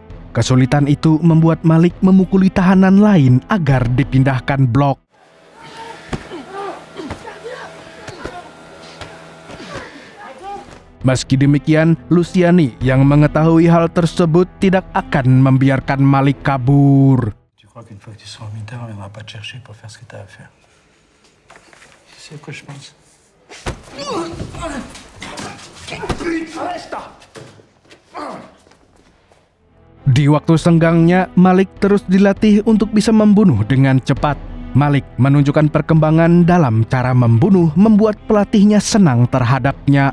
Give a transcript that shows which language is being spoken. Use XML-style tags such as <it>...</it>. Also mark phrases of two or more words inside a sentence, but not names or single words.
<id>Kesulitan itu membuat Malik memukuli tahanan lain agar dipindahkan blok. Meski demikian, Luciani yang mengetahui hal tersebut tidak akan membiarkan Malik kabur.</id> <fr>Qu'une fois que tu seras en militaire, on viendra pas te chercher pour faire ce que t'as à faire. C'est à quoi je pense.</fr> <id>Di waktu senggangnya, Malik terus dilatih untuk bisa membunuh dengan cepat. Malik menunjukkan perkembangan dalam cara membunuh membuat pelatihnya senang terhadapnya.</id>